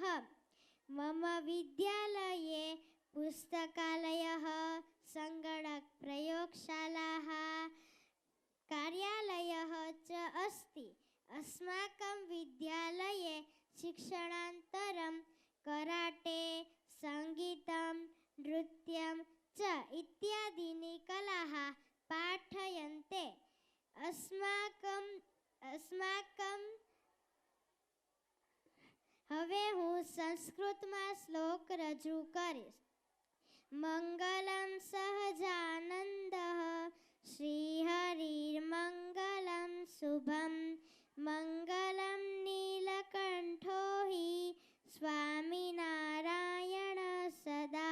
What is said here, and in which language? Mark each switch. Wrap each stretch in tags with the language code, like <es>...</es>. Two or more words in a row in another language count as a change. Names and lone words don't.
<sa>मम विद्यालये पुस्तकालयः, सङ्गणकप्रयोगशालाः, कार्यालयः च अस्ति। अस्माकं विद्यालये शिक्षणान्तरं कराटे, सङ्गीतं, नृत्यं च इत्यादीनि कलाः पाठयन्ते।</sa> <gu>હવે હું સંસ્કૃતમાં શ્લોક રજૂ કરીશ.</gu> <sa>मंगलम सहजानंदः श्रीहरिर्मंगलम शुभम मंगलम नीलकंठो हि स्वामिनारायण सदा.</sa>